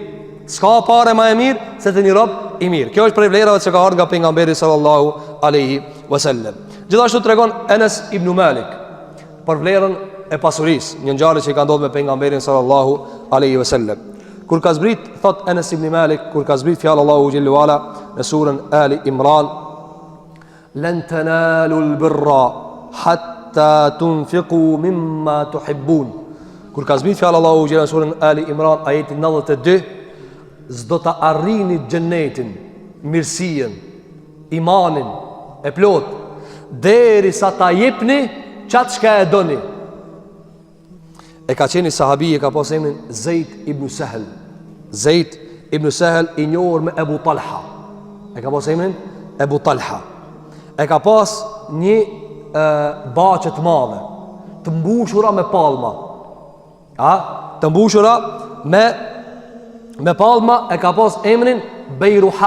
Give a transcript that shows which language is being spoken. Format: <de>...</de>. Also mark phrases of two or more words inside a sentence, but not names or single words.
<sq>S'ka pare më e mirë se të një rob i mirë. Kjo është prej vlerave që ka ardhur nga pejgamberi</sq> <ar>صلى الله عليه وسلم.</ar> <sq>Gjithashtu tregon Enes ibn Malik për vlerën e pasurisë, një ngjarje që ka ndodhur me pejgamberin</sq> <ar>صلى الله عليه وسلم.</ar> <sq>Kur ka zbrit, thot Enes ibn Malik, kur ka zbrit fjalë</sq> <ar>الله جل وعلا</ar> <sq>në surën Ali Imran,</sq> <ar>لن تنالوا البر حتى تنفقوا مما تحبون.</ar> <sq>Kur ka zbrit fjalë</sq> <ar>الله جل وعلا</ar> <sq>surën Ali Imran ajeti 92, s'do ta arrini xhenetin, mirësinë, imanin e plot derisa ta jepni çat çka e doni. E ka qeni sahabi, e ka pas emrin Zeid ibn Sahel. Zeid ibn Sahel i njohur me Ebu Talha. E ka pas emrin Ebu Talha. E ka pas një baqe të madhe, të mbushura me palma. Të mbushura me palma, e ka pas emrin Bejruha.</sq>